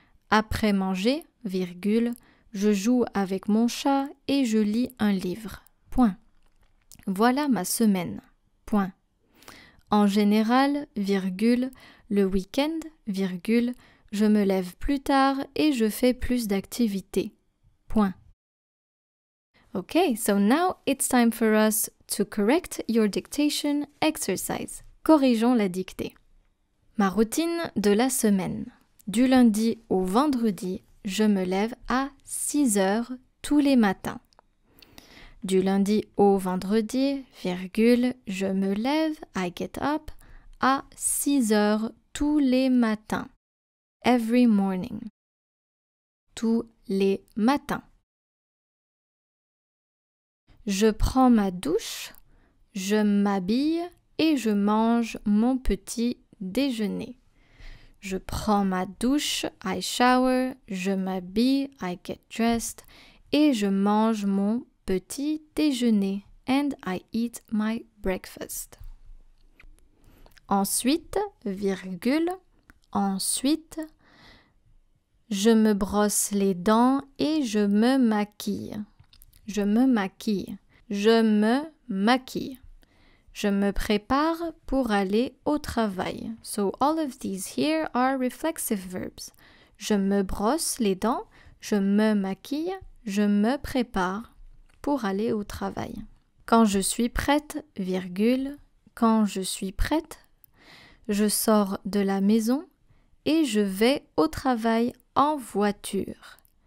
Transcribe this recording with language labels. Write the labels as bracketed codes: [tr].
[fr] Après manger, virgule, je joue avec mon chat et je lis un livre. Point. Voilà ma semaine. Point. En général, virgule, le week-end, virgule, je me lève plus tard et je fais plus d'activités. Point. [en] Okay, so now it's time for us to correct your dictation exercise. [fr] Corrigeons la dictée. Ma routine de la semaine. Du lundi au vendredi, je me lève à 6 heures tous les matins. Du lundi au vendredi, virgule, je me lève, [en] I get up, [fr] à 6 heures tous les matins. [en] Every morning. [fr] Tous les matins. Je prends ma douche, je m'habille et je mange mon petit déjeuner. Je prends ma douche, [en] I shower, [fr] je m'habille, [en] I get dressed, [fr] et je mange mon petit déjeuner, [en] and I eat my breakfast. [fr] Ensuite, virgule, ensuite, je me brosse les dents et je me maquille. Je me maquille. Je me maquille. Je me prépare pour aller au travail. [en] So all of these here are reflexive verbs. [fr] Je me brosse les dents, je me maquille, je me prépare pour aller au travail. Quand je suis prête, virgule, quand je suis prête, je sors de la maison et je vais au travail en voiture.